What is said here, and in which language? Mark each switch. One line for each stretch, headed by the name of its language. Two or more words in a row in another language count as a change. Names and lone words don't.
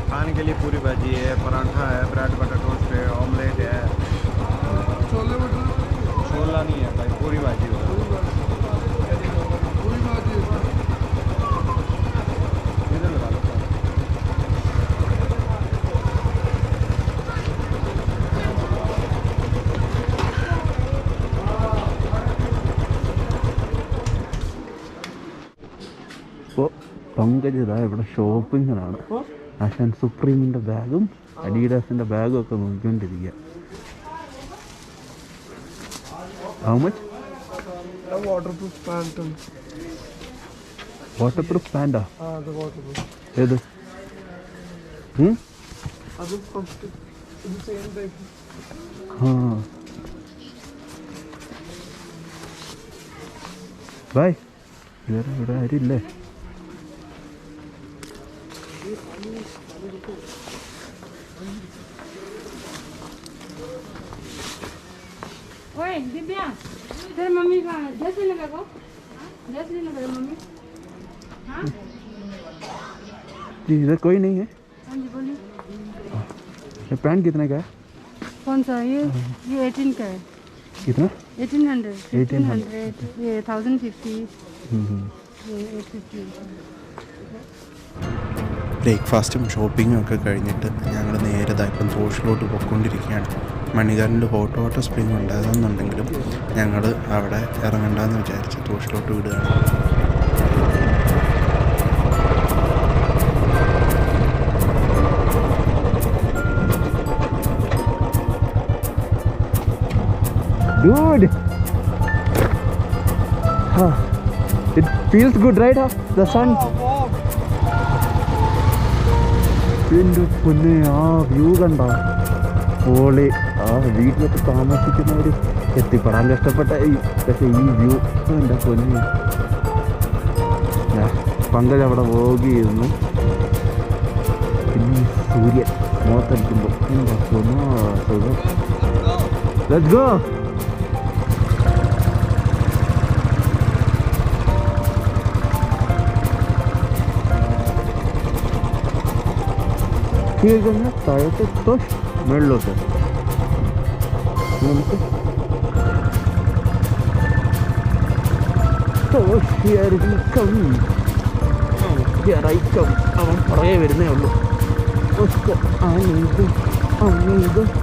Hindi: खाने के लिए पूरी भाजी है, पराठा है,
English: bread butter toast
Hindi: है, ऑमलेट है। छोले भटूरे? छोला नहीं है भाई, पूरी भाजी होगा। पूरी भाजी है। इधर लगा लो।
Malayalam: ഇപ്പോൾ പങ്കജ് ഇതാ ഇവിടെ ഷോപ്പിങ്ങിനാണ്. ആശാൻ സുപ്രീമിൻ്റെ ബാഗും അഡീഡാസിൻ്റെ ബാഗും ഒക്കെ നോക്കിക്കൊണ്ടിരിക്കുക.
English: How much? Waterproof pant. waterproof pant? The waterproof.
Malayalam: ഏത്? അത് ഫസ്റ്റ് ഇത്
English: same type.
Malayalam: ആ ബൈ. വേറെ ഇവിടെ ആരില്ലേ?
Hindi: ओए दिव्या, तेरे मम्मी का ड्रेस लेने का को? ड्रेस लेने का मम्मी? हाँ? जी इधर कोई नहीं है। हाँ जी बोलिए। ये पैंट कितने का है? कौन सा? ये 18 का है। कितना? 1800, 1800, ये 1050, ये 850।
Malayalam: ബ്രേക്ക്ഫാസ്റ്റും ഷോപ്പിങ്ങും ഒക്കെ കഴിഞ്ഞിട്ട് ഞങ്ങൾ നേരെ ഇപ്പം തോഷിലോട്ട് പോയിക്കൊണ്ടിരിക്കുകയാണ്. മണികരനിൽ
English: hot water spring
Malayalam: ഉണ്ടാകുന്നുണ്ടെങ്കിലും ഞങ്ങൾ അവിടെ ഇറങ്ങണ്ടെന്ന് വിചാരിച്ച് തോഷിലോട്ട് വിടുകയാണ്.
English: Dude, it feels good, right? The sun.
Malayalam: എൻ്റെ പൊന്നെ, ആ വ്യൂ കണ്ട പൊളി. ആ വീട്ടിലൊക്കെ താമസിക്കുന്നവർ എത്തിപ്പെടാൻ കഷ്ടപ്പെട്ട പക്ഷേ ഈ വ്യൂ എൻ്റെ പൊന്നെ. പങ്കജ് അവിടെ വ്ലോഗ് ചെയ്യുന്നു. പിന്നെ സൂര്യൻ മുഖത്തടിക്കുമ്പോൾ എന്താ പൊന്നോ സുഖം.
English: Let's go.
Hindi: ठीक है ना, ताकि तो मिल लो सर तो
English: here we come. Here I come.
Malayalam: അവൻ പുറകെ വരുന്നേ ഉള്ളൂ.
Hindi: उसको आने दो.